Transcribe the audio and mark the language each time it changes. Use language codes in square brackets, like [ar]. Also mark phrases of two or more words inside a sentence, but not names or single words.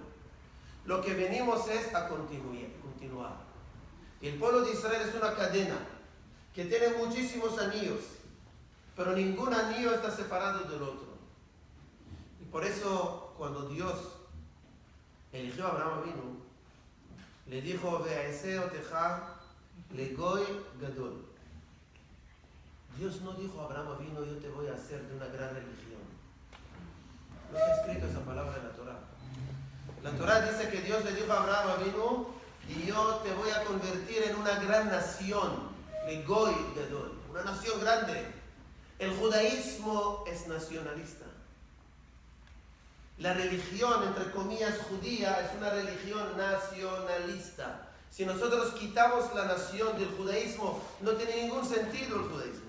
[es] Lo que venimos es a continuar. Y el pueblo de Israel es una cadena que tiene muchísimos anillos, pero ningún anillo está separado del otro. Y por eso, cuando Dios eligió a Abraham Avinu, le dijo, [he] ועשה אותך לגוי גדול. [es] Dios no dijo a Abraham Avinu, yo te voy a hacer de una gran religión. No está escrito esa palabra en la Torah. La Torah dice que Dios le dijo a Abraham Avinu, y yo te voy a convertir en una gran nación, [he] לגוי גדול, [es] una nación grande. El judaísmo es nacionalista. La religión, entre comillas, judía, es una religión nacionalista. Si nosotros quitamos la nación del judaísmo, no tiene ningún sentido el judaísmo.